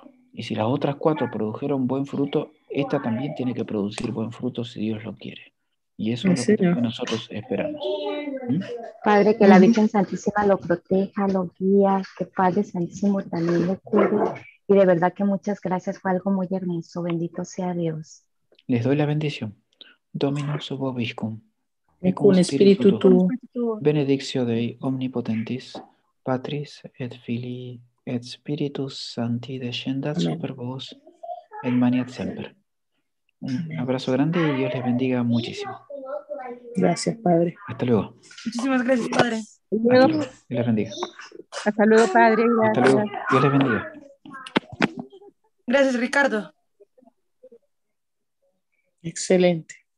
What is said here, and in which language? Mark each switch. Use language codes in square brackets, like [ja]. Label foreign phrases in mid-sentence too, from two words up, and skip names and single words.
[es] Y si las otras 4 produjeron buen fruto, esta también tiene que producir buen fruto si Dios lo quiere. Y eso Sí, es lo que Señor. también nosotros esperamos. ¿Mm? Padre, que la Virgen Santísima lo proteja, lo guía, que Padre Santísimo también lo cuide. Y de verdad que muchas gracias, fue algo muy hermoso. Bendito sea Dios. Les doy la bendición. [la] Dominus vobiscum. [es] Y [la] Et cum [es] con espíritu [la] spiritu [es] tú. [la] benedictio Dei omnipotentis, Patris et Filii et Spiritus Sancti descendat Amén. super vos et maniat semper. [es] Un Amén. abrazo grande y Dios les bendiga muchísimo. Gracias, Padre. Hasta luego. Muchísimas gracias, Padre. Hasta luego. Dios les bendiga. Hasta luego, Padre. Hasta luego. Dios les bendiga. Gracias, Ricardo. Excelente.